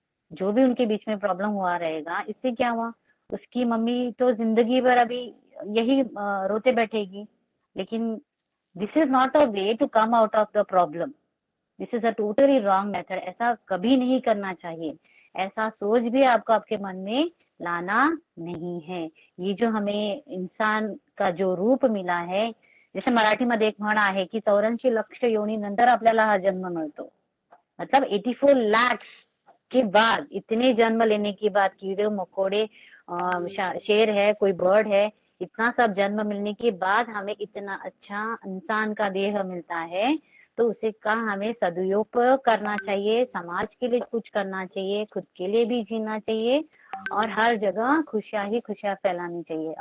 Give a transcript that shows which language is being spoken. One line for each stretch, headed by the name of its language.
Hindi: जो भी उनके बीच में प्रॉब्लम हुआ रहेगा, इससे क्या हुआ? उसकी मम्मी तो जिंदगी भर अभी यही रोते बैठेगी।
English: लेकिन this is not a way to come out of the problem. This is a totally wrong method.
Hindi: ऐसा कभी नहीं करना चाहिए। ऐसा सोच भी आपको आपके मन में लाना नहीं है। ये जो हमें इंसान का जो रूप मिला है, जैसे
Marathi: मराठीमध्ये एक म्हण आहे की 84 लक्ष योनीनंतर आपल्याला हा जन्म मिळतो।
Hindi: मतलब 84 lakhs के बाद, इतने जन्म लेने के बाद, कीड़े मकोड़े, शेर है, कोई बर्ड है, इतना सब जन्म मिलने के बाद हमें इतना अच्छा इंसान का देह मिलता है। तो उसे का हमें सदुपयोग करना चाहिए, समाज के लिए कुछ करना चाहिए, खुद के लिए भी जीना चाहिए, और हर जगह खुशियां ही खुशियां फैलानी चाहिए।